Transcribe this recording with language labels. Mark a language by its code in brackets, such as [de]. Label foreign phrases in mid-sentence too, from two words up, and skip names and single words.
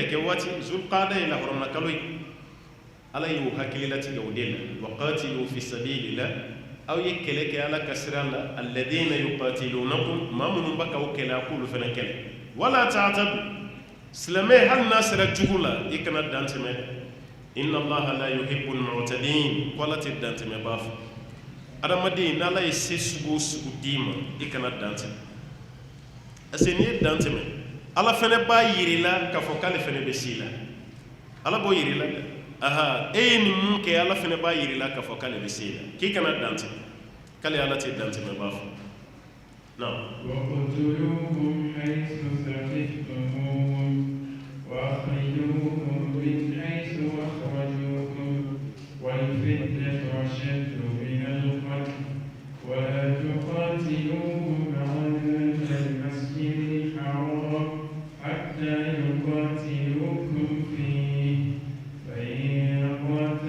[bm] kɛ waati zulqaada ye lahɔrɔma kalo ye ala y'o hakili latigɛ o de la [ar] وقاتلوا في سبيل الله [bm] aw ye kɛlɛ kɛ ala ka sira la [ar] الذين يقاتلونكم [bm] maa minnu b'a k'aw kɛlɛ a k'olu fɛnɛ kɛlɛ [ar] ولا تعتدوا [bm] silamɛ hali n'a sera jugu la i kana dantɛmɛ [ar] إن الله لا يحب المعتدين [bm] ko ala tɛ dantɛmɛ b'a fɔ adamaden n'ala ye se sugu o sugu d'i ma i kana dantɛmɛ [fr] parce que [bm] n'i ye dantɛmɛ ala fɛnɛ b'a yiri la k'a fɔ k'ale fɛnɛ bɛ s'i la ala b'o yiri la dɛ aha e ye nin mun kɛ ala fɛnɛ b'a yiri la k'a fɔ k'ale bɛ s'i la k'i kana dantɛmɛ k'ale ala tɛ dantɛmɛ b'a fɔ [ar] وَاقْتُلُوهُمْ حَيْثُ ثَقِفْتُمُوهُمْ وَأَخْرِجُوهُمْ مِنْ حَيْثُ أَخْرَجُوكُمْ وَالْفِتْنَةُ أَشَدُّ مِنَ الْقَتْلِ وَلَا تُقَاتِلُوهُمْ عِندَ الْمَسْجِدِ الْحَرَامِ حَتَّى يُقَاتِلُوكُمْ فِيهِ فَإِنْ